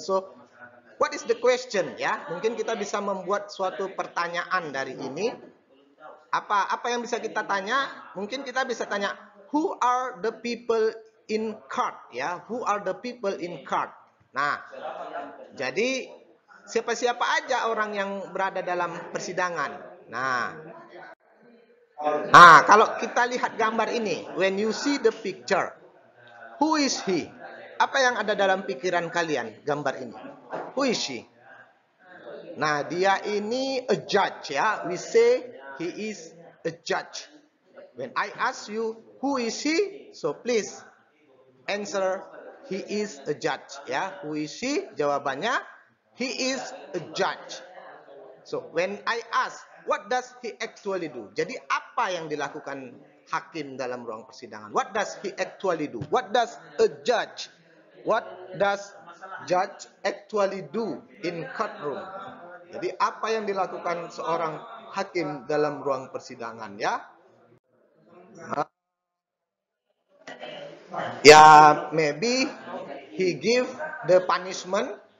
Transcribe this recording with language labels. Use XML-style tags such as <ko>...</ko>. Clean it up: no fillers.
<en>So what is the question ya?</en> <id>Mungkin kita bisa membuat suatu pertanyaan dari ini. Apa yang bisa kita tanya? Mungkin kita bisa tanya,</id> <en>who are the people in court ya? Who are the people in court?</en> <id>Nah, jadi siapa-siapa aja orang yang berada dalam persidangan. Nah, kalau kita lihat gambar ini,</id> <en>when you see the picture, who is he?</en> <id>Apa yang ada dalam pikiran kalian gambar ini?</id> <en>Who is she?</en> <id>Nah, dia ini</id> <en>a judge ya. We say he is a judge. When I ask you, who is he? So please answer, he is a judge ya. Who is he?</en> <id>Jawabannya,</id> <en>he is a judge. So when I ask, what does he actually do?</en> <id>Jadi apa yang dilakukan hakim dalam ruang persidangan?</id> <en>What does he actually do? What does a judge? What does judge actually do in courtroom?</en> <id>Jadi apa yang dilakukan seorang hakim dalam ruang persidangan ya?</id> <en>Ya, maybe he give the punishment.</en>